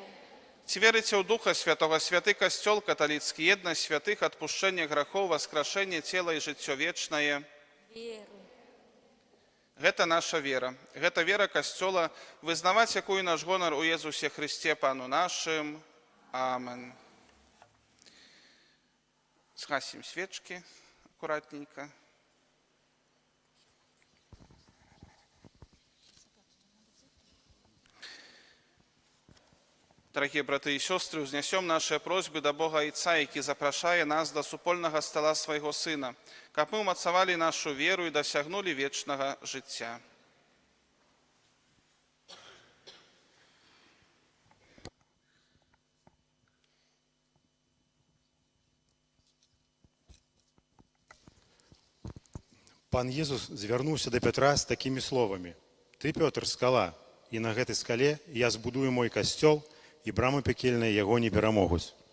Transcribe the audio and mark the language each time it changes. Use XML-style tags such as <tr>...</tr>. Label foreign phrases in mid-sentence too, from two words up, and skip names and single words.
<be>Ці верыце ў Духа Святога, святы касцёл каталіцкі, еднасць святых, адпушчэнне грахоў, васкрашэнне цела і жыццё вечнае? Веру. Гэта наша вера. Гэта вера касцёла, вызнаваць якую наш гонар у Езусе Христе, Пану нашым. Амен. Згасім</be> <ru>свечки аккуратненько. Дорогие браты и сестры, узнесем наши просьбы до Бога Отца,</ru> <be>які запрашае нас до супольного стола свайго Сына, каб мы умацавалі нашу веру и досягнули вечного жыцця. Пан Езус звярнуўся да Пятра з такімі словамі: «Ты, Пётр, скала, і на гэтай скале я збудую мой касцёл, і брамы пекельныя яго не перамогуць».</be>